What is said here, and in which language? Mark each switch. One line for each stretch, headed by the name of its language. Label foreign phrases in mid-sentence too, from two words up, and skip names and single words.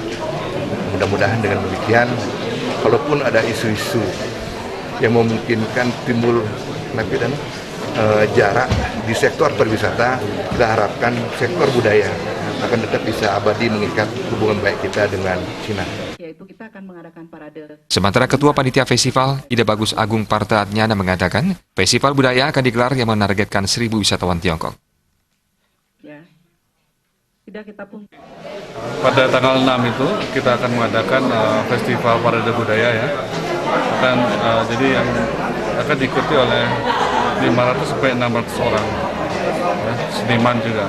Indonesian: Mudah-mudahan dengan demikian, kalaupun ada isu-isu yang memungkinkan timbul jarak di sektor pariwisata, kita harapkan sektor budaya akan tetap bisa abadi mengikat hubungan baik kita dengan Cina. Yaitu kita akan mengadakan parade. Sementara Ketua Panitia Festival, Ida Bagus Agung Parta Adnyana mengatakan, festival budaya akan digelar yang menargetkan 1.000 wisatawan Tiongkok. Ya. Tidak kita pun. Pada tanggal 6 itu kita akan mengadakan festival parade budaya ya. Jadi yang akan diikuti oleh 500 sampai 600 orang ya, seniman juga.